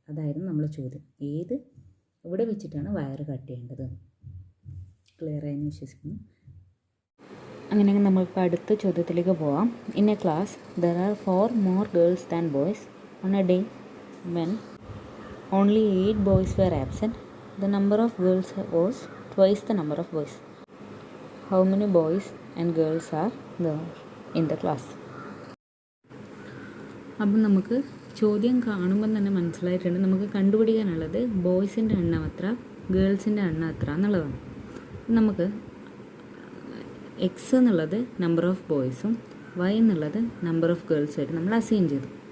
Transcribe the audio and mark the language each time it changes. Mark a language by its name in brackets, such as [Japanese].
[Malayalam] അതായിരുന്നു നമ്മളെ ചോദ്യം, ഇവിടെ വെച്ചിട്ടാണ് വയർ കട്ട് ചെയ്യേണ്ടത്. ക്ലിയർ ആയെന്ന് വിശ്വസിക്കുന്നു. അങ്ങനെയെങ്കിൽ നമുക്ക് അടുത്ത ചോദ്യത്തിലേക്ക് പോവാം. [English] In a class there are 4 more girls than boys on a day when only 8 boys were absent. The number of girls was twice the number of boys. How many boys and girls are there in the class? [Malayalam] അപ്പം നമുക്ക് ചോദ്യം കാണുമ്പം തന്നെ മനസ്സിലായിട്ടുണ്ട്, നമുക്ക് കണ്ടുപിടിക്കാനുള്ളത് ബോയ്സിൻ്റെ എണ്ണം എത്ര, ഗേൾസിൻ്റെ എണ്ണം എത്ര എന്നുള്ളതാണ്. നമുക്ക് എക്സ് എന്നുള്ളത് നമ്പർ ഓഫ് ബോയ്സും വൈ എന്നുള്ളത് നമ്പർ ഓഫ് ഗേൾസുമായിട്ട് നമ്മൾ അസൈൻ ചെയ്തു.